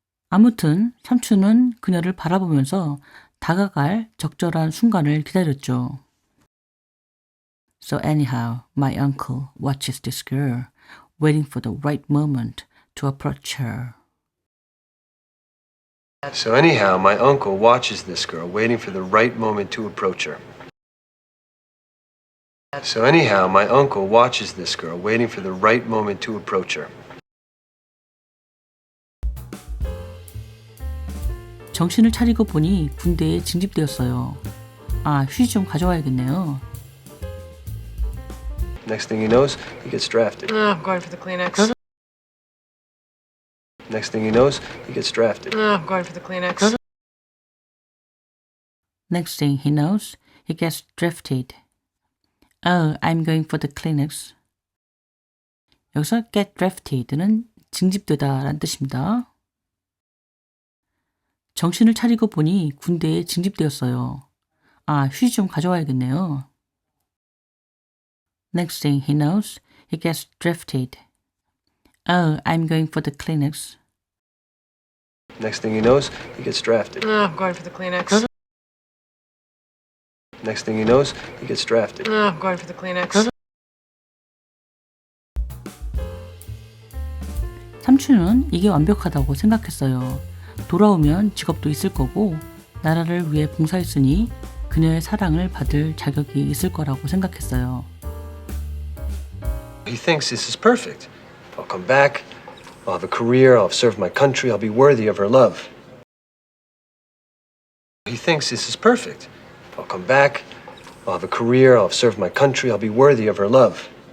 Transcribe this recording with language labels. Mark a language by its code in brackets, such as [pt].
[ko] 아무튼 삼촌은 그녀를 바라보면서 다가갈 적절한 순간을 기다렸죠. [en] So anyhow, my uncle watches this girl, waiting for the right moment to approach her. So anyhow, my uncle watches this girl, waiting for the right moment to approach her. So anyhow, my uncle watches this girl, waiting for the right moment to approach her. [ko] 정신을 차리고 보니 군대에 징집되었어요. 아, 휴지 좀 가져와야겠네요. [en] Next thing he knows, he gets drafted. Oh, I'm going for the Kleenex. Next thing he knows, he gets drafted. Oh, I'm going for the Kleenex. Next thing he knows, he gets drafted. Oh, I'm going for the Kleenex. [ko] 여기서 [en] get drafted [ko] 는 징집되다 라는 뜻입니다. 정신을 차리고 보니 군대에 징집되었어요. 아, 휴지 좀 가져와야겠네요. [en] Next thing he knows, he gets drafted. Oh, I'm going for the Kleenex. Next thing he knows, he gets drafted. Oh, I'm going for the Kleenex. Next thing he knows, he gets drafted. Oh, I'm going for the Kleenex. [ko] 삼촌은 이게 완벽하다고 생각했어요. 돌아오면 직업도 있을 거고 나라를 위해 봉사했으니 그녀의 사랑을 받을 자격이 있을 거라고 생각했어요. [en] He thinks this is perfect. I'll come back, I'll have a career, I'll have served my country, I'll be worthy of her love. He thinks this is perfect. I'll come back, I'll have a career, I'll have served my country, I'll be worthy of her love.